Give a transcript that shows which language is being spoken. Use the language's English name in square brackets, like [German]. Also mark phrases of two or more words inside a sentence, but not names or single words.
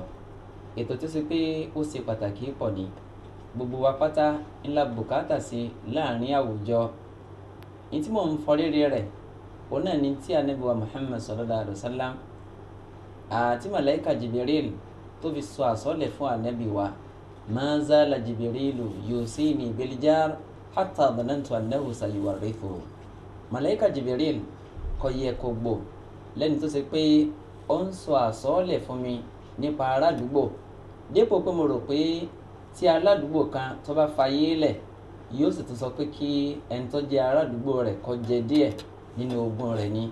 [Yoruba] Ètò tó ṣe pé ó ṣe pàtàkì pọ̀ ní gbogbo wa pátá ńlá bùkátà sí láàrin àwùjọ. Ní tí mò ń fọ rere rẹ̀ òun náà ni tí Ànábì wa Muhammad [Arabic] صلى الله عليه وسلم [Yoruba] àti màláíkà Jibril tó fi sọ àsọ́lẹ̀ fún Ànábì wa, [Arabic] ما زال جبريل يوصيني بالجار حتى ظننت أنه سيورثه. [Yoruba] Màláíkà Jibril kò yẹ kó gbò lẹ́ni tó ṣe pé ó ń sọ àsọ́lẹ̀ fún mi nípa aládùúgbò, dépò pé mo rò pé tí aládùúgbò kan tó bá fayé lẹ̀ yóò sì tún sọ pé kí ẹni tó jẹ́ aládùúgbò rẹ̀ kó jẹ díẹ̀ nínú ogún rẹ̀ ni.